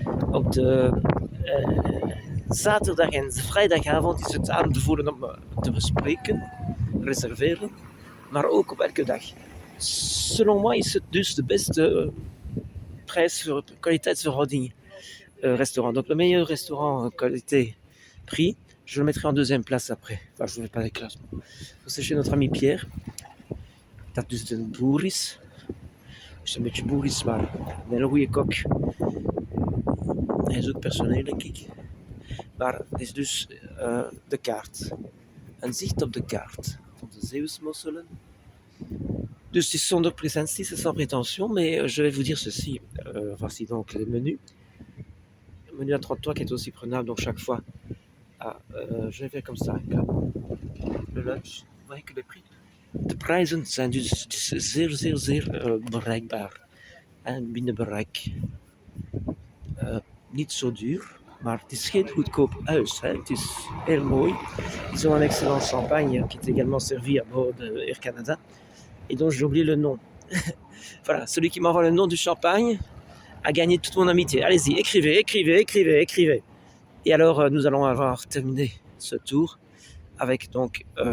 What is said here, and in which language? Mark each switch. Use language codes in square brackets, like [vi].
[nl] Op de zaterdag en vrijdagavond is het aanbevolen om te bespreken, reserveren, maar ook op elke dag. [fr] Selon moi [nl] is het dus de beste prijs-kwaliteitsverhouding restaurant. [fr] Donc le meilleur restaurant qualité-prix, je le mettrai en 2e place après. Enfin, je ne vais pas les classements. C'est chez notre ami Pierre. [nl] Dat dus de boer is. Als een beetje boer is, maar een hele goede kok. Hij is ook personeel, denk ik. Maar het is dus de kaart. Een zicht op de kaart van de Zeeuwsmosselen. Dus het is zonder presentie, [fr] c'est sans prétention, mais je vais vous dire ceci. Voici donc les menus. Le menu à 33 qui est aussi prenable, donc chaque fois. Je vais faire comme ça. Le lunch, vous voyez que les prix. [nl] De prijzen zijn dus zeer bereikbaar. En binnen bereik. Niet zo duur. Maar het is geen goedkoop huis, hè. Het is heel mooi. [fr] Ils ont un excellent champagne qui est également servi à bord de Air Canada et dont j'ai oublié le nom. Voilà, celui qui m'envoie le nom du champagne a gagné toute mon amitié. Allez-y, écrivez. Et alors, nous allons avoir terminé ce tour avec donc...